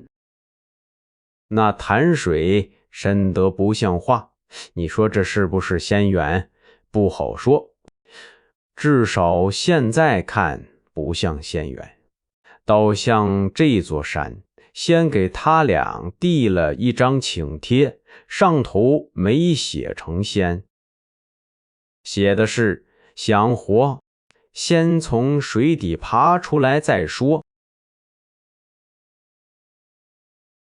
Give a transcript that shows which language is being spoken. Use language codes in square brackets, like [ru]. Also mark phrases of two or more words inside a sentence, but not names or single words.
[zh] 那潭水深得不像話，你說這是不是仙緣？不好說，至少現在看不像仙緣，倒像這座山先給他倆遞了一張請帖，上頭沒寫成仙，寫的是想活，先從水底爬出來再說。